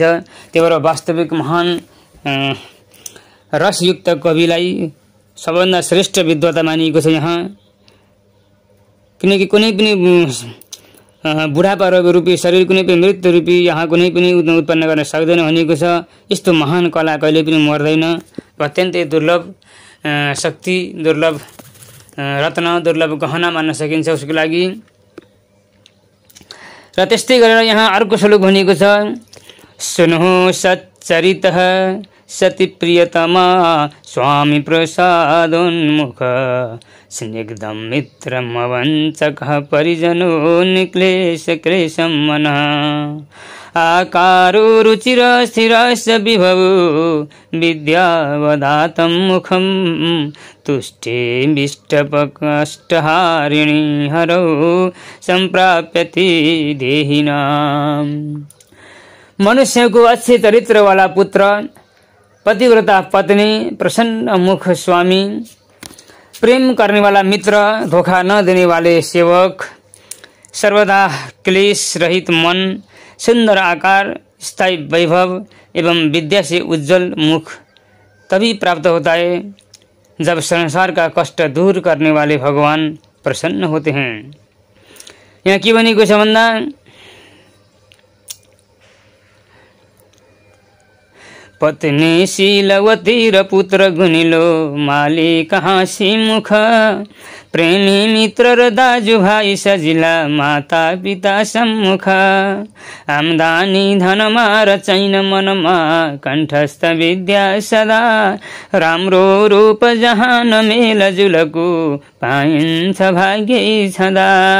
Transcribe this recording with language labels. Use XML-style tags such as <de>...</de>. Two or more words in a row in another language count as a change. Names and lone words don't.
<ne>त्यही भएर वास्तविक महान रसयुक्त कविलाई सबभन्दा श्रेष्ठ विद्वता मानिएको छ यहाँ, किनकि कुनै पनि बुढापा रूपी शरीर कुनै पनि मृत्यु रूपी यहाँ कुनै पनि उत्पन्न गर्न सक्दैन भनिएको छ। यस्तो महान कला कहिले पनि मर्दैन, अत्यन्तै दुर्लभ शक्ति, दुर्लभ रत्न, दुर्लभ गहना मान्न सकिन्छ उसको लागि। र त्यस्तै गरेर यहाँ अर्को श्लोक भनिएको छ,</ne> <sa>सुनो सच्चरितः सति प्रियतमा स्वामी प्रसादोन्मुख स्निग्धं मित्रम वञ्चकः परिजनो निक्लेश क्लेशं मनः आकारो रुचिर स्थिरस्य विभवो विद्यावदातं मुखं तुष्टिमिष्टपकष्टहारिणी हरौ सम्प्राप्यति देहिनाम्।</sa> <hi>मनुष्य को अच्छे चरित्र वाला पुत्र, पतिव्रता पत्नी, प्रसन्न मुख स्वामी, प्रेम करने वाला मित्र, धोखा न देने वाले सेवक, सर्वदा क्लेश रहित मन, सुंदर आकार, स्थायी वैभव एवं विद्या से उज्जवल मुख तभी प्राप्त होता है जब संसार का कष्ट दूर करने वाले भगवान प्रसन्न होते हैं।</hi> <ne>यहाँ के भनेको छ भन्दा पत्नी शीलवती र पुत्र गुनिलो माली कहाँ सी मुख प्रेमी मित्र र दाजु भाइ सजिला माता पिता सम्मुख आम्दानी धनमा र चैन मनमा कण्ठस्थ विद्या सदा राम्रो रूप जहाँ नमेल जुलको पाइन्छ भाग्य छदा।</ne>